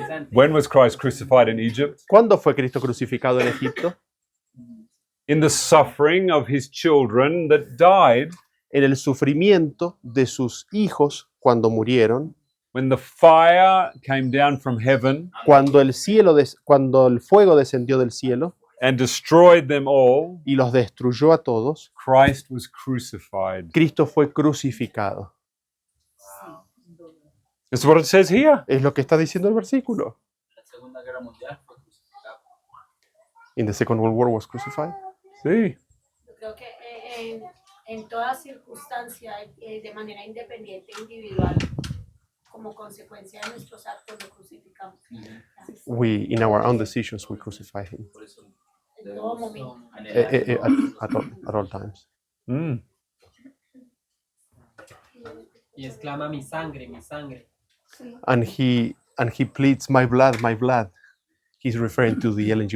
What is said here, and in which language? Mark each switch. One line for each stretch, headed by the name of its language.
English: When was Christ crucified in Egypt?
Spanish: ¿Cuándo fue Cristo crucificado en Egipto?
English: In the suffering of his children that died
Spanish: En el sufrimiento de sus hijos cuando murieron
English: when the fire came down from heaven
Spanish: Cuando cuando el fuego descendió del cielo
English: and destroyed them all,
Spanish: y los destruyó a todos,
English: Christ was crucified.
Spanish: Cristo fue crucificado.
English: That's what it says here.
Spanish: Es lo que está diciendo el versículo. La Segunda Guerra Mundial fue crucificado.
English: In the Second World War was crucified. See?
Spanish: Yo creo que en toda circunstancia, de manera independiente, individual, como consecuencia de nuestros actos, lo crucificamos.
English: We, in our own decisions, we crucify him
Spanish: Por eso En todo momento.
English: at all times. Mm.
Spanish: Y exclama mi sangre, mi sangre.
English: And he pleads, my blood, my blood. He's referring to the Ellen G.